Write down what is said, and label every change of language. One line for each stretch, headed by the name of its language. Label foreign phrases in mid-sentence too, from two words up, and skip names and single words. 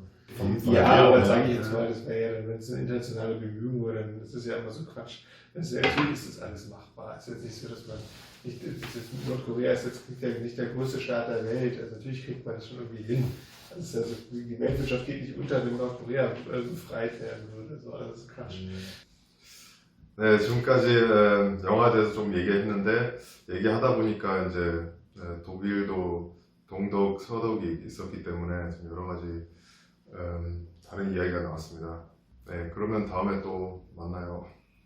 German: Aber sage ich jetzt mal, das wäre ja dann, wenn es eine internationale Bemühung wäre, dann ist das ja immer so Quatsch. Natürlich ist das alles machbar. Es ist jetzt nicht so, dass man Nordkorea ist jetzt nicht der größte Staat der Welt. Also natürlich kriegt man das schon irgendwie hin. Also die Weltwirtschaft geht nicht unter, wenn Nordkorea befreit werden würde. So, also das ist Quatsch.
Korean: 네, 지금까지 영화에 대해서 좀 얘기했는데 얘기하다 보니까 이제 독일도 동독, 서독이 있었기 때문에 좀 여러 가지 다른 이야기가 나왔습니다. 네, 그러면 다음에 또 만나요.